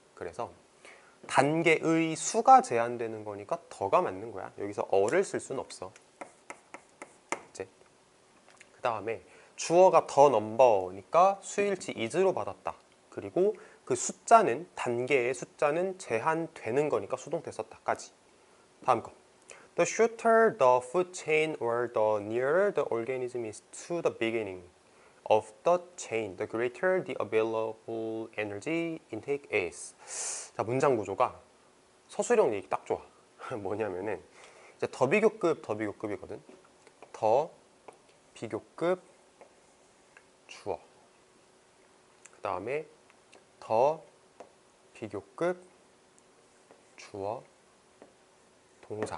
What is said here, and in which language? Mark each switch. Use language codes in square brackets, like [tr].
[ko] 그래서 단계의 수가 제한되는 거니까 더가 맞는 거야. 여기서 어를 쓸 수는 없어. 이제 그 다음에 주어가 더 넘버니까 수일치 is로 받았다. 그리고 그 숫자는, 단계의 숫자는 제한되는 거니까 수동태 썼다까지. 다음 거. [en] The shorter the food chain or the nearer the organism is to the beginning of the chain, the greater the available energy intake is. [ko] 자, 문장 구조가 서술형 얘기 딱 좋아. 뭐냐면은 이제 더 비교급이거든. 더 비교급 주어. 그 다음에 더 비교급 주어 동사.